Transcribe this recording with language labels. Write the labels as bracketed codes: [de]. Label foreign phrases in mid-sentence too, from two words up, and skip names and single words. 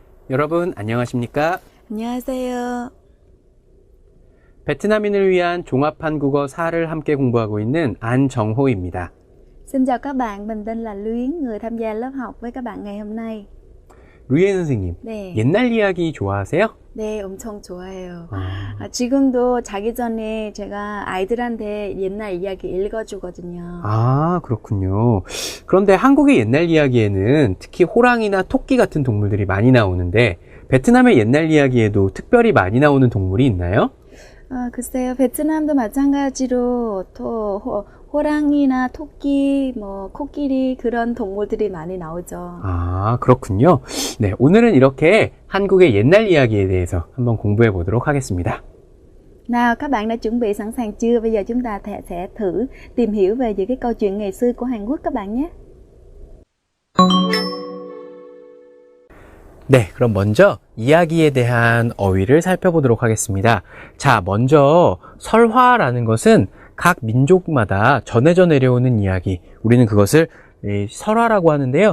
[ko] 여러분 안녕하십니까? 안녕하세요. 베트남인을 위한 종합한국어 4를 함께 공부하고 있는 안정호입니다. [vi] Xin chào các bạn, mình tên là Luyến, người tham gia lớp học với các bạn ngày hôm nay. [ko] 루이엔 선생님, 네. 옛날 이야기 좋아하세요? 네, 엄청 좋아해요. 지금도 자기 전에 제가 아이들한테 옛날 이야기 읽어주거든요. 그렇군요. 그런데 한국의 옛날 이야기에는 특히 호랑이나 토끼 같은 동물들이 많이 나오는데 베트남의 옛날 이야기에도 특별히 많이 나오는 동물이 있나요? 글쎄요, 베트남도 마찬가지로 또 호랑이나 토끼, 코끼리 그런 동물들이 많이 나오죠. 그렇군요. 네, 오늘은 이렇게 한국의 옛날 이야기에 대해서 한번 공부해 보도록 하겠습니다. [vi] Nào, các bạn đã chuẩn bị sẵn sàng chưa? Bây giờ chúng ta sẽ thử tìm hiểu về những cái câu chuyện ngày xưa của Hàn Quốc các bạn nhé. [ko] 네, 그럼 먼저 이야기에 대한 어휘를 살펴보도록 하겠습니다. 자, 먼저 설화라는 것은 각 민족마다 전해져 내려오는 이야기, 우리는 그것을 설화라고 하는데요.